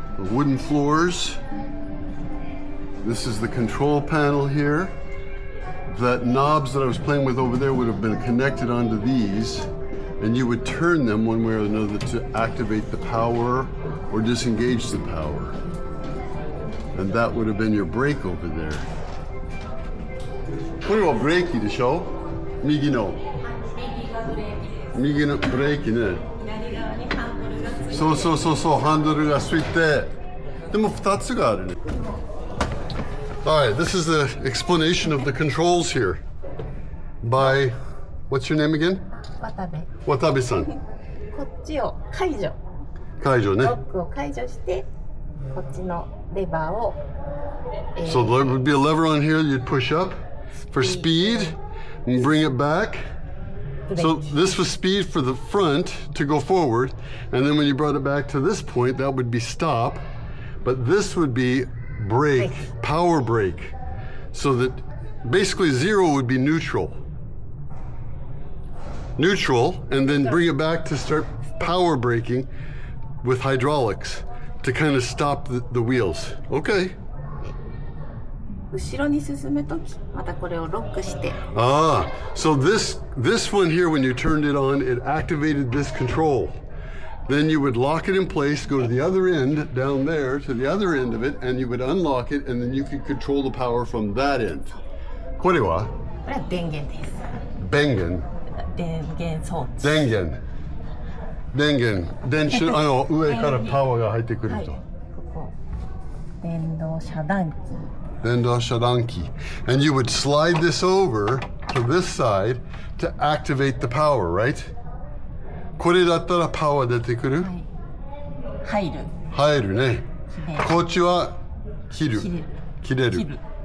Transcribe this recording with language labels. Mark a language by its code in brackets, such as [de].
[en] The wooden floors. This is the control panel here. That knobs that I was playing with over there would have been connected onto these, and you would turn them one way or another to activate the power or disengage the power. And that would have been your brake over there. [ja] これはブレーキでしょ？右の。右のブレーキね。そうそうそうそう、ハンドルがついて。でも2つがあるね。 [en] Alright, this is the explanation of the controls here by, what's your name again? [ja] Watabe. [en] Watabe-san. [ja] こっちを解除。解除ね。ロックを解除して、こっちのレバーを。 [en] So there would be a lever on here you'd push up for speed and bring it back. So this was speed for the front to go forward, and then when you brought it back to this point, that would be stop. But this would be brake, power brake. So that basically zero would be neutral. Neutral, and then bring it back to start power braking with hydraulics to kind of stop the wheels. Okay. [ja] 後ろに進むとき、またこれをロックして。 [en] Ah, so this one here, when you turned it on, it activated this control. Then you would lock it in place, go to the other end, down there, to the other end of it, and you would unlock it, and then you could control the power from that end. [ja] これは？これは電源です。電源。電源装置。電源。電源。電子上からパワーが入ってくると。はい、ここ。電動遮断機。電動遮断機。 [en] And you would slide this over to this side to activate the power, right? [ja] これだったらパワー出てくる？はい。入る。入るね。こっちは切る。切れる。